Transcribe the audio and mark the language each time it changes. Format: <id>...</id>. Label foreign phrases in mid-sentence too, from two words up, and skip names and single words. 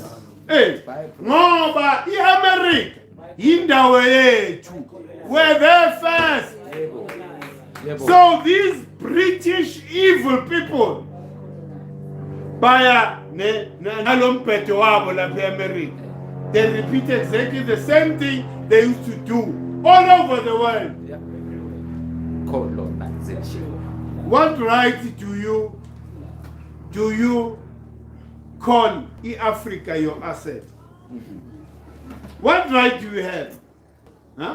<zu>Hey, ngoba iAmerica indawo yethu.</zu> <en>We're there first. So these British evil people</en> <zu>baya nalomphetho wabo lapha eAmerica,</zu> <en>they repeat exactly the same thing they used to do all over the world. Colonization. What right do you call Africa your asset? What right do you have? Huh?</en>